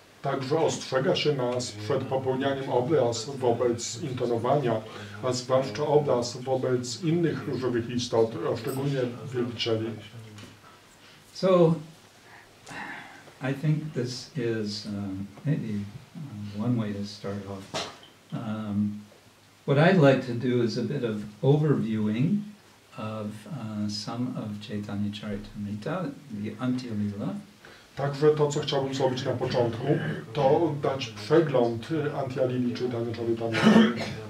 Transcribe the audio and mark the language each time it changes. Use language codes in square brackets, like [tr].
[pl] Także ostrzega się nas przed popełnianiem oblaz wobec intonowania, a zwłaszcza oblaz wobec innych żywych istot, a szczególnie wielbicieli. [en] So, I think this is maybe one way to start off. What I'd like to do is a bit of overviewing of some of Caitanya-caritāmṛta, the Antya-līlā. [pl] Także to, co chciałbym zrobić na początku, to dać przegląd Antya-līlī Caitanya-caritāmṛta.